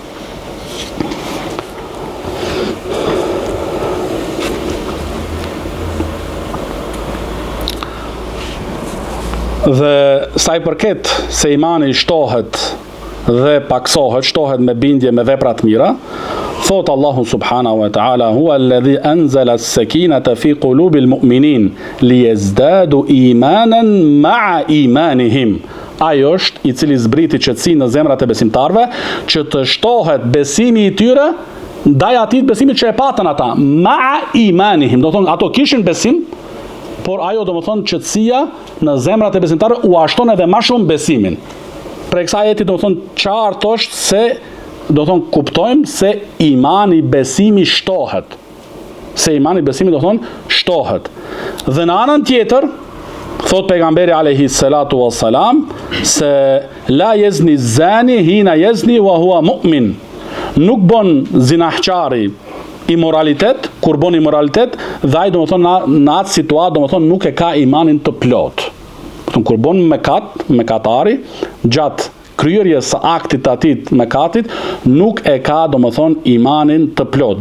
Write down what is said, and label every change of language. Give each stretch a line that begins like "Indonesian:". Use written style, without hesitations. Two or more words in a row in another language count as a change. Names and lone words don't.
Albanian: Dhe sa i përket se imani shtohet dhe paksohet, shtohet me bindje me vepra të mira, thot Allahu
Arabic: سبحانه وتعالى, هو الذي أنزل السكينة في قلوب المؤمنين ليزدادوا إيمانا مع إيمانهم.
Albanian: Ai është i cili zbriti qetësinë në zemrat e besimtarëve, që të shtohet besimi i tyre ndaj atij besimit që e patën ata,
Arabic: مع إيمانهم.
Albanian: Do thonë ato kishin besim, por ajo do më thonë qëtësia në zemrat e besimtarëve u ashton edhe ma shumë besimin. Për kësaj ajeti do më thonë qartë është se do thonë kuptojmë se imani besimi shtohet. Se imani besimi do thonë shtohet. Dhe në anën tjetër, thot pejgamberi
Arabic: عليه الصلاة والسلام, se لا يزني الزاني حين يزني وهو مؤمن.
Albanian: Nuk bon zinahqari imoralitet, kur bon imoralitet, dhe ai domethënë në atë situatë domethënë nuk e ka imanin të plot. Kur bon mëkatari gjatë kryerjes së aktit të atit mëkatit, nuk e ka domethënë imanin të plot.